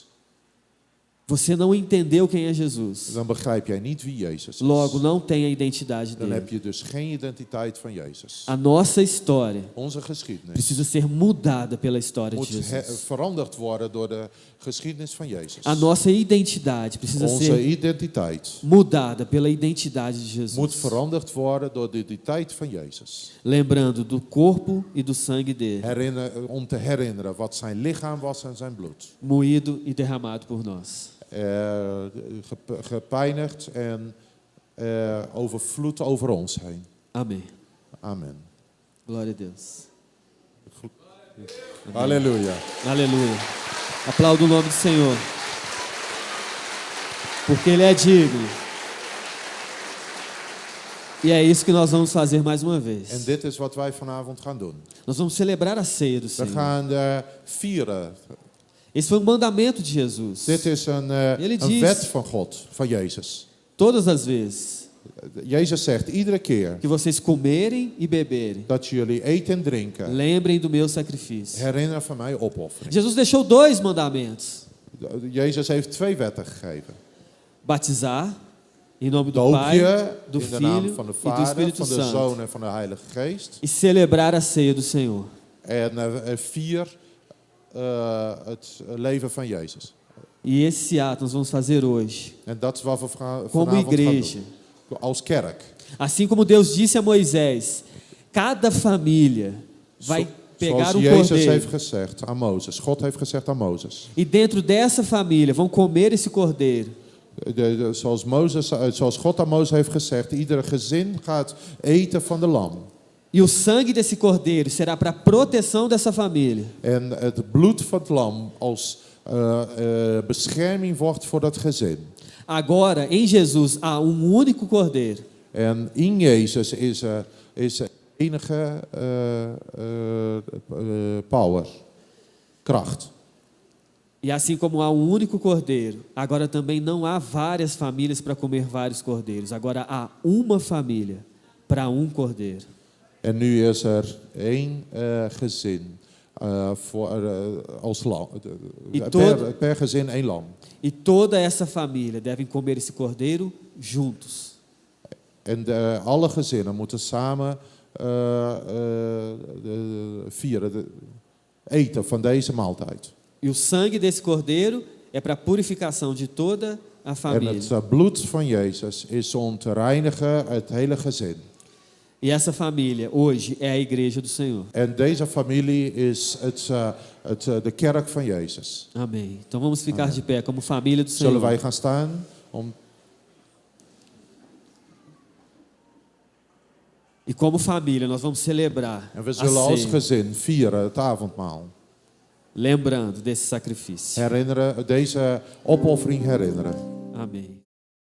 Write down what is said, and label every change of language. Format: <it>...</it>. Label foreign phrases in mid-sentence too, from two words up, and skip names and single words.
<pt>você não entendeu quem é Jesus.</pt> <nl>dan begrijp jij niet wie Jezus is.</nl> <pt>Logo, não tem a identidade</pt> <nl>Dan heb</nl> <pt>dele.</pt> <nl>je dus geen identiteit van Jezus.</nl> <pt>A nossa história</pt> <nl>Onze geschiedenis</nl> <pt>precisa ser mudada pela história de</pt> <nl>moet</nl> <pt>Jesus.</pt> <nl>veranderd worden door de geschiedenis van Jezus.</nl> <pt>A nossa identidade precisa</pt> <nl>Onze</nl> <pt>ser</pt> <nl>identiteit</nl> <pt>mudada pela identidade de</pt> <nl>moet</nl> <pt>Jesus.</pt> <nl>veranderd worden door de identiteit van Jezus.</nl> <pt>Lembrando do corpo e do sangue dele,</pt> <nl>Om te herinneren wat zijn lichaam was en zijn bloed.</nl> <pt>moído e derramado por nós.</pt> <nl>Gepijnigd en overvloed over ons heen.</nl> <pt>Amém.</pt> <nl>Amen.</nl> <pt>Glória a Deus.</pt> <nl>Halleluja.</nl> <pt>Aleluia. Aplauda o nome do Senhor. Porque Ele é digno. E é isso que nós vamos fazer mais uma</pt> <nl>En</nl> <pt>vez.</pt> <nl>dit is wat wij vanavond gaan doen.</nl> <pt>Nós vamos celebrar a ceia do</pt> <nl>We</nl> <pt>Senhor.</pt> <nl>gaan vieren.</nl> <pt>Esse foi um mandamento de Jesus.</pt> <nl>Dit is een</nl> <pt>diz-</pt> <nl>wet van God, van Jezus.</nl> <pt>Todas as vezes</pt> <nl>Jezus zegt iedere keer</nl> <pt>que vocês comerem e beberem,</pt> <nl>dat jullie eten en drinken,</nl> <pt>lembrem do meu sacrifício.</pt> <nl>herinner van mij opoffering.</nl> <pt>Jesus deixou 2 mandamentos:</pt> <nl>Jezus heeft 2 wetten gegeven.</nl> <pt>batizar em nome do</pt> <nl>Doop</nl> <pt>Pai,</pt> <nl>je</nl> <pt>do</pt> <nl>in de naam</nl> <pt>Filho</pt> <nl>van de</nl> <pt>e do</pt> <nl>Vader,</nl> <pt>Espírito</pt> <nl>van de</nl> <pt>Santo</pt> <nl>Zoon en van de Heilige Geest.</nl> <pt>e celebrar a ceia do Senhor.</pt> <nl>En 4, het leven van Jezus.</nl> <pt>E esse ato nós vamos fazer hoje,</pt> <nl>En dat is wat we</nl> <pt>como</pt> <nl>vanavond gaan</nl> <pt>igreja.</pt> <nl>doen. Als kerk.</nl> <pt>Assim como Deus disse a Moisés, cada família vai pegar</pt> <nl>Zoals</nl> <pt>um</pt> <nl>Jezus</nl> <pt>cordeiro.</pt> <nl>heeft gezegd aan Mozes. God heeft gezegd aan Mozes.</nl> <pt>E dentro dessa família vão comer esse cordeiro.</pt> <nl>Zoals God aan Mozes heeft gezegd. Iedere gezin gaat eten van de lam.</nl> <pt>E o sangue desse cordeiro será para a proteção dessa família.</pt> <nl>En het bloed van het lam als bescherming wordt voor dat gezin.</nl> <pt>Agora, em Jesus, há único cordeiro.</pt> <nl>En in Jezus is er enige power, kracht.</nl> <pt>E assim como há único cordeiro, agora também não há várias famílias para comer vários cordeiros. Agora há uma família para cordeiro.</pt> <nl>En nu is er één gezin als lam. Per gezin één lam.</nl> <pt>E toda essa família devem comer esse cordeiro juntos.</pt> <nl>En alle gezinnen moeten samen eten van deze maaltijd.</nl> <pt>E o sangue desse cordeiro é para a purificação de toda a</pt> <nl>En</nl> <pt>família.</pt> <nl>het bloed van Jezus is om te reinigen het hele gezin.</nl> <pt>E essa família hoje é a igreja do Senhor.</pt> <nl>En deze familie is de kerk van Jezus.</nl> <pt>Amém. Então vamos ficar de pé como família do</pt> <nl>Zullen</nl> <pt>Senhor.</pt> <nl>wij gaan staan om...</nl> <pt>E como família nós vamos celebrar</pt> <nl>En we</nl> <pt>a</pt> <nl>zullen als</nl> <pt>ceia,</pt> <nl>gezin vieren het avondmaal.</nl> <pt>lembrando desse sacrifício.</pt> <nl>Herinneren, deze opoffering herinneren.</nl> <pt>Amém.</pt>